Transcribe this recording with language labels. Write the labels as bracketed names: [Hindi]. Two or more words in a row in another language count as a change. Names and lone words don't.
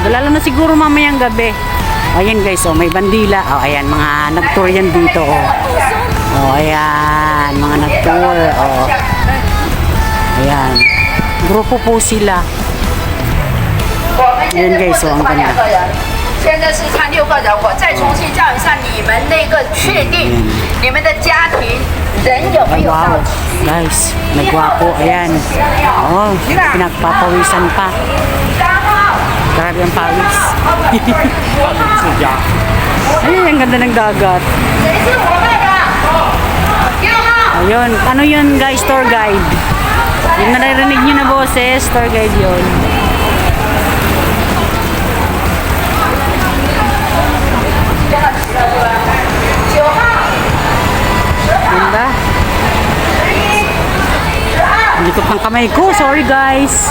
[Filipino] Lalo na siguro mamayang gabi. Ayan guys, may bandila. Ayan, mga nag-tour yan dito. Ayan, mga nag-tour. Ayan. Grupo po sila. Ayan guys, ang ganda. [Chinese] 现在是看6个人，我再重新叫一下你们那个确定你们的家庭人有没有到 [Filipino] Wow, guys, nagwapo. Ayan. Oh, pinagpapawisan pa. [Chinese] 3号， [Filipino] Grabe ang pawis. Ay, ang ganda ng dagat. [Chinese] 谁是我们的？6号。 [Filipino] Ayun, ano yun guys, [English] tour guide. [Filipino] Yung naririnig nyo na boses, [English] tour guide [Filipino] yun. Ganda. Dito pang kamay ko, sorry guys.